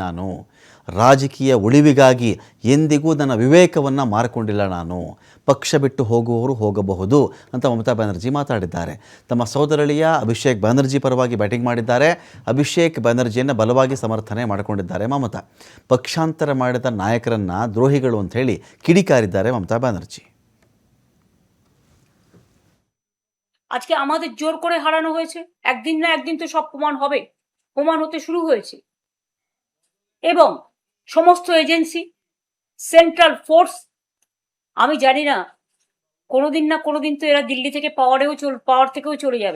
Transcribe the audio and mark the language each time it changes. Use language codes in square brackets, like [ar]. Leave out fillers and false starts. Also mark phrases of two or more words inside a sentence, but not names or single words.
[kn] ನಾನು ರಾಜಕೀಯ ಉಳಿವಿಗಾಗಿ ಎಂದಿಗೂ ನನ್ನ ವಿವೇಕವನ್ನು ಮಾರಿಕೊಂಡಿಲ್ಲ. ನಾನು ಪಕ್ಷ ಬಿಟ್ಟು ಹೋಗುವವರು ಹೋಗಬಹುದು ಅಂತ ಮಮತಾ ಬ್ಯಾನರ್ಜಿ ಮಾತಾಡಿದ್ದಾರೆ. ತಮ್ಮ ಸೋದರಳಿಯ ಅಭಿಷೇಕ್ ಬ್ಯಾನರ್ಜಿ ಪರವಾಗಿ ಬ್ಯಾಟಿಂಗ್ ಮಾಡಿದ್ದಾರೆ. ಅಭಿಷೇಕ್ ಬ್ಯಾನರ್ಜಿಯನ್ನು ಬಲವಾಗಿ ಸಮರ್ಥನೆ ಮಾಡಿಕೊಂಡಿದ್ದಾರೆ ಮಮತಾ. ಪಕ್ಷಾಂತರ ಮಾಡಿದ ನಾಯಕರನ್ನು ದ್ರೋಹಿಗಳು ಅಂಥೇಳಿ ಕಿಡಿಕಾರಿದ್ದಾರೆ মমতা ব্যানার্জি। [bn] আজকে আমাদের জোর করে হারানো হয়েছে, একদিন না একদিন তো সব প্রমাণ হবে, প্রমাণ হতে শুরু হয়েছে। এবং সমস্ত এজেন্সি, [en] central force, [bn] আমি জানি না কোনোদিন না কোনোদিন তো এরা দিল্লি থেকে পাওয়ার থেকেও চলে যাবে।